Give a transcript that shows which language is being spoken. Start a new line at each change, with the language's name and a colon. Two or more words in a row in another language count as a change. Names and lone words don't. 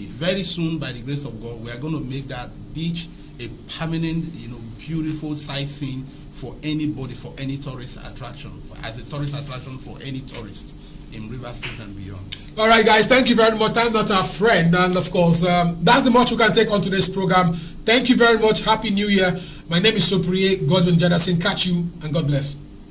English: Very soon, by the grace of God, we are going to make that beach a permanent, beautiful sightseeing for anybody, for any tourist attraction, as a tourist attraction for any tourist in River State and beyond. All right, guys, thank you very much. Time not our friend, and of course, that's the much we can take on today's program. Thank you very much. Happy New Year. My name is Sopriye Godwin Jadasin. Catch you, and God bless.